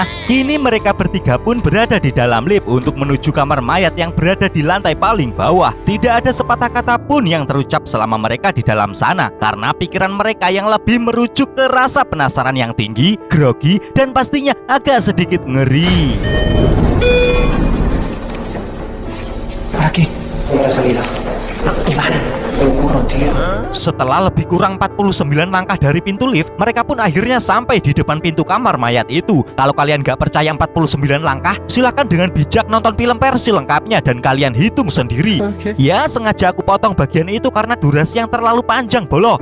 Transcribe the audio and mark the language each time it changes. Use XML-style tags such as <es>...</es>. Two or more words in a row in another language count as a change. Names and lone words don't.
<id>Kini mereka bertiga pun berada di dalam lift untuk menuju kamar mayat yang berada di lantai paling bawah. Tidak ada sepatah kata pun yang terucap selama mereka di dalam sana karena pikiran mereka yang lebih merujuk ke rasa penasaran yang tinggi, grogi, dan pastinya agak sedikit ngeri.</id> <es>Por aquí. ¿Dónde la salida? No, Iván. El curro, tío.</es> <id>Setelah lebih kurang 49 langkah dari pintu lift, mereka pun akhirnya sampai di depan pintu kamar mayat itu. Kalau kalian gak percaya 49 langkah, silakan dengan bijak nonton film versi lengkapnya dan kalian hitung sendiri. Ya, sengaja aku potong bagian itu karena durasi yang terlalu panjang, Bolo.</id>